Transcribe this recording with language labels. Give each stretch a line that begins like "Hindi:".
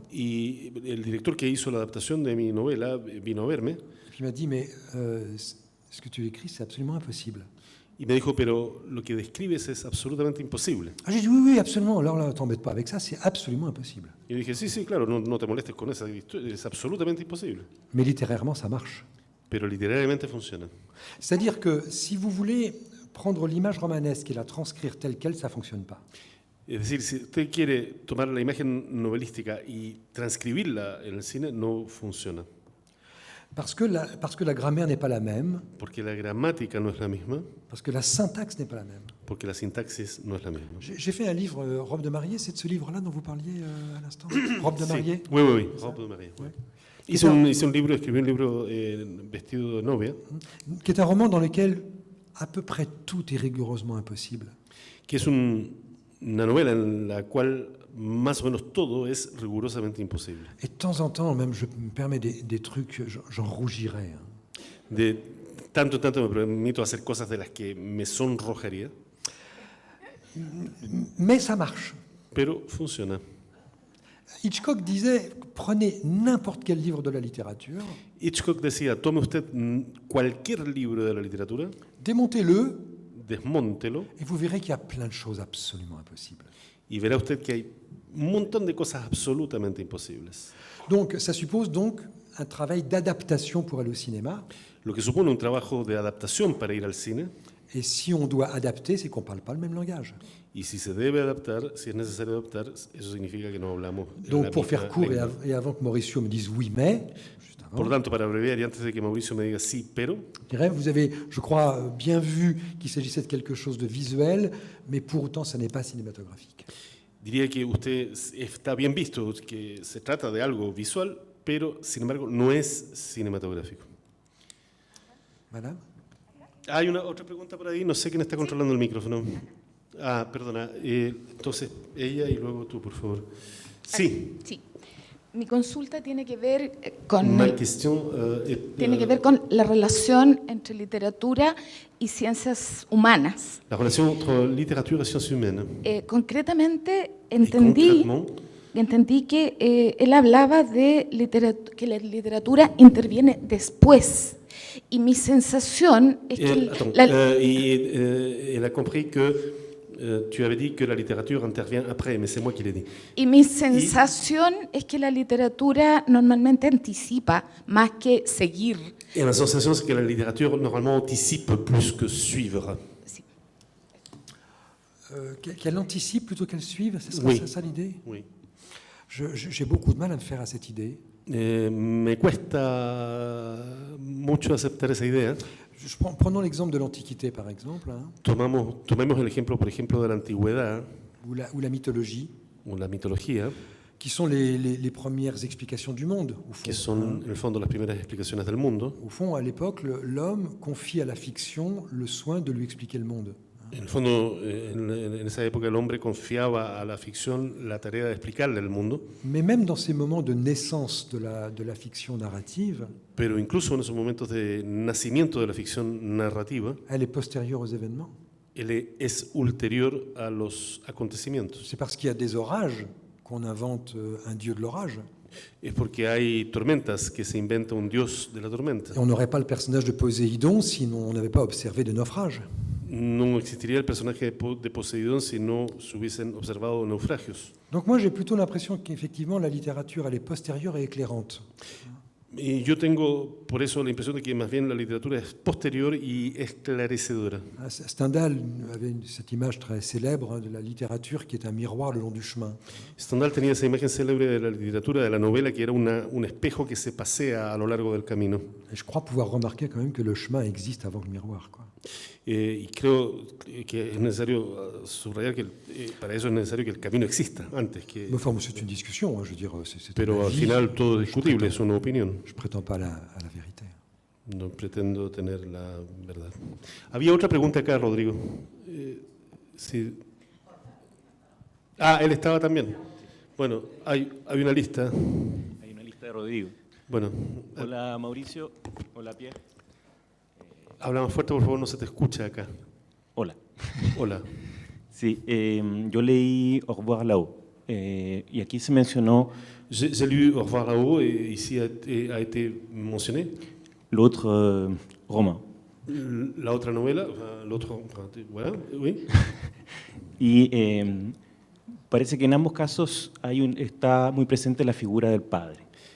Spanish: Y el director que hizo la adaptación de mi novela vino a verme
French: Et puis il m'a dit, mais ce que tu écris, c'est absolument impossible.
Spanish: y me dijo, pero lo que describes es absolutamente imposible.
French: Ah, j'ai dit, oui, oui, absolument. Alors là, t'embête pas avec ça, c'est absolument impossible.
Spanish: Y yo dije, sí, sí, claro, no te molestes con esa historia, es absolutamente imposible.
French: Mais littérairement, ça marche.
Spanish: Pero literariamente funciona.
French: C'est-à-dire que si vous voulez prendre l'image romanesque et la transcrire telle qu'elle, ça ne fonctionne pas.
Spanish: Es decir, si usted quiere tomar la imagen novelística y transcribirla en el cine, no funciona.
French: Parce que la grammaire n'est pas la même,
Spanish: Porque la gramática no es la misma,
French: parce que la syntaxe n'est pas la même.
Spanish: porque la sintaxis no es la misma.
French: J'ai fait un livre, Robe de mariée, c'est de ce livre-là dont vous parliez à l'instant. Robe de mariée. Sí. Oui, oui, oui. Robe de mariée. Ouais.
Spanish: Hice un libro, escribí un libro vestido de novia,
French: Qui est un roman dans lequel à peu près tout est rigoureusement impossible.
Spanish: que es una novela en la cual más o menos todo es rigurosamente imposible.
French: Et de temps en temps, même je me permets des trucs, j'en rougirais. Hein.
Spanish: De tanto en tanto me permito hacer cosas de las que me sonrojaría,
French: Mais ça marche.
Spanish: pero funciona.
French: Hitchcock disait, prenez n'importe quel livre de la littérature,
Spanish: Hitchcock decía, tome usted cualquier libro de la literatura,
French: démontez-le,
Spanish: desmóntelo
French: et vous verrez qu'il y a plein de choses absolument impossibles.
Spanish: y verá usted que hay un montón de cosas absolutamente imposibles.
French: Donc, ça suppose donc un travail d'adaptation pour aller au cinéma.
Spanish: Lo que supone un trabajo de adaptación para ir al cine,
French: Et si on doit adapter, c'est qu'on ne parle pas le même langage.
Spanish: y si se debe adaptar, si es necesario adaptar, eso significa que no hablamos
French: Donc,
Spanish: la
French: pour
Spanish: misma
French: faire court,
Spanish: lengua.
French: et avant que Mauricio me dise oui, mais, juste avant,
Spanish: Por tanto, para abreviar y antes de que Mauricio me diga sí, pero,
French: je dirais, vous avez, je crois, bien vu qu'il s'agissait de quelque chose de visuel, mais pour autant, ça n'est pas cinématographique.
Spanish: diría que usted está bien visto, que se trata de algo visual, pero sin embargo no es cinematográfico.
French: Madame?
Spanish: Hay una otra pregunta por ahí, no sé quién está controlando el micrófono. Ah, perdona, entonces ella y luego tú, por favor. Sí, Sí. Mi consulta tiene que ver con
French: ma question
Spanish: tiene que ver con la relación entre literatura y ciencias humanas.
French: la relation entre littérature et sciences humaines.
Spanish: Concretamente Y entendí que él hablaba de que la literatura interviene después. Y mi sensación es que
French: elle a compris que tu avais dit que la littérature intervient après, mais c'est moi qui l'ai dit.
Spanish: y mi sensación es que la literatura normalmente anticipa más que seguir.
French: Et ma sensation, c'est que la littérature, normalement, anticipe plus que suivre.
Spanish: Sí.
French: Qu'elle anticipe plutôt qu'elle suive, c'est ça, Oui. c'est ça l'idée? Oui. J'ai beaucoup de mal à me faire à cette idée.
Spanish: Me cuesta mucho aceptar esa idea.
French: Prenons l'exemple de l'Antiquité, par exemple, hein,
Spanish: Tomemos el ejemplo, por ejemplo, de la antigüedad
French: ou la mythologie,
Spanish: o la mitología,
French: qui sont les premières explications du monde, au fond.
Spanish: que son, en el fondo, las primeras explicaciones del mundo.
French: Au fond, à l'époque, l'homme confie à la fiction le soin de lui expliquer le monde.
Spanish: En el fondo, en esa época, el hombre confiaba a la ficción la tarea de explicarle el mundo,
French: Mais même dans ces moments de naissance de la fiction narrative,
Spanish: pero incluso en esos momentos de nacimiento de la ficción narrativa,
French: elle est postérieure aux événements.
Spanish: él es ulterior a los acontecimientos.
French: C'est parce qu'il y a des orages qu'on invente un dieu de l'orage.
Spanish: Es porque hay tormentas que se inventa un dios de la tormenta.
French: Et on n'aurait pas le personnage de Poséidon si on n'avait pas observé des naufrages.
Spanish: No existiría el personaje de Poseidón si no se hubiesen observado naufragios.
French: Donc moi, j'ai plutôt l'impression qu'effectivement, la littérature, elle est postérieure et éclairante.
Spanish: Y yo tengo por eso la impresión de que más bien la literatura es posterior y esclarecedora.
French: Stendhal avait cette image très célèbre de la littérature qui est un miroir le long du chemin.
Spanish: Stendhal tenía esa imagen célebre de la literatura, de la novela, que era un espejo que se pasea a lo largo del camino.
French: Et je crois pouvoir remarquer quand même que le chemin existe avant le miroir, quoi.
Spanish: Y creo que es necesario subrayar que para eso es necesario que el camino exista antes que...
French: Mais enfin, c'est une discussion, hein, je veux dire, c'est
Spanish: Pero
French: un
Spanish: al
French: avis.
Spanish: final todo es discutible, es una opinión.
French: Je prétends pas à la vérité.
Spanish: No pretendo tener la verdad. Había otra pregunta acá, Rodrigo. Sí. Ah, él estaba también. Bueno, hay una lista. Hay una lista de Rodrigo. Bueno, Hola Mauricio, hola Pierre. habla más fuerte, por favor, no se te escucha acá. Hola. Hola. Sí, yo leí Au revoir là-haut y aquí se mencionó
French: J'ai lu Au revoir là-haut et ici a été mentionné l'autre roman.
Spanish: la otra novela,
French: l'autre, voilà, oui.
Spanish: Y parece que en ambos casos está muy presente la figura del padre.